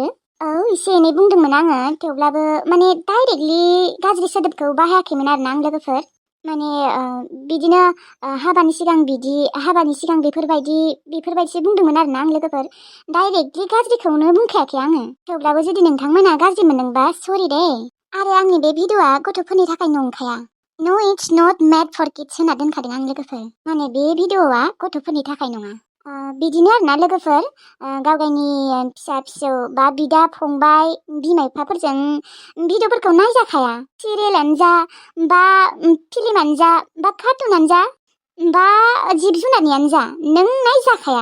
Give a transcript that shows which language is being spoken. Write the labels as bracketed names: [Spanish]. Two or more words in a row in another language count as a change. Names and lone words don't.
[Bodo] औ एसे एनै बुंदोंमोन आङो, थेवब्लाबो माने डाइरेक्टलि गाज्रि सोदोबखौ बाहायाखैमोन आरोना आं लोगोफोर। माने बिदिनो हाबानि सिगां बेफोरबायदिसो बुंदोंमोन आरोना आं लोगोफोर। डाइरेक्टलि गाज्रिखौनो बुंखायाखै आङो। थेवब्लाबो जुदि नोंथांमोना गाज्रि मोनदोंबा सरि दे। आरो आंनि बे भिडिअआ गथ'फोरनि थाखाय नंखाया। [English] no it's not made for kids [Bodo] होनना दोनखादों आं लोगोफोर। माने बे भिडिअआ गथ'फोरनि थाखाय नङा। बिदिनो आरोना लोगोफोर, गावगायनि फिसा फिसौ बा बिदा फंबाय बिमा बिफाफोरजों भिडिअफोरखौ नायजाखाया। सिरियालानो जा बा फिल्मानो जा बा कार्टुनानो जा बा जिब जुनारनियानो जा, नों नायजाखाया।